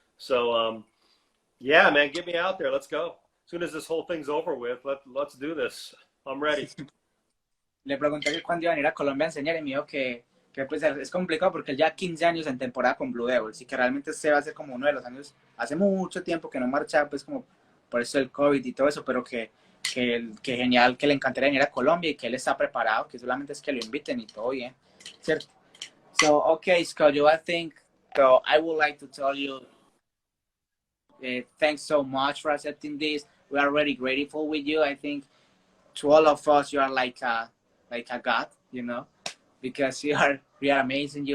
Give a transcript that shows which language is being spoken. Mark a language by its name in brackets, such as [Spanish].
[English] So, yeah, man, get me out there. Let's go. As soon as this whole thing's over with, let's do this. I'm ready. [Spanish] Le pregunté que cuándo iba a venir a Colombia a enseñar y me dijo que que pues es complicado porque él ya 15 años en temporada con Blue Devils y que realmente se va a hacer como uno de los años, hace mucho tiempo que no marcha, pues como por eso el COVID y todo eso, pero que genial, que le encantaría venir a Colombia y que él está preparado, que solamente es que lo inviten y todo bien, ¿cierto? [English] So, okay, Scott, I think, so I would like to tell you, thanks so much for accepting this. We are really grateful with you. I think to all of us, you are like a god, you know, because you are amazing.